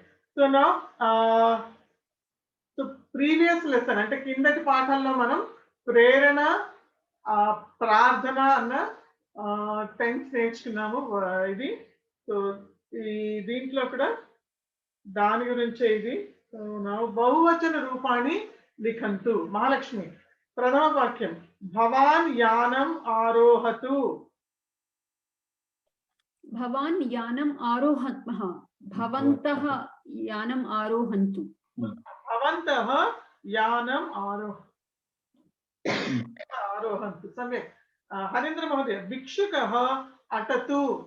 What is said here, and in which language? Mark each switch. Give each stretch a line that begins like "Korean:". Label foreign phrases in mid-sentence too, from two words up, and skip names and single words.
Telugu: సో నా ప్రీవియస్ లెసన్ అంటే కిందటి పాఠంలో మనం ప్రేరణ, ప్రార్థన అన్న టెన్స్ నేర్చుకున్నాము. ఇది సో ఈ దీంట్లో కూడా దాని గురించే ఇది. నా బహువచన రూపాన్ని లిఖంతు.
Sanskrit: మహాలక్ష్మి, ప్రథమ వాక్యం భవాన్ యానం ఆరోహతు. भवान् यानम् आरोहतः, भवन्तः यानम् आरोहन्तु. भवन्तः यानम् आरोहन्तु. सम्यक्. हरेन्द्र महोदय, भिक्षुकः अटतु.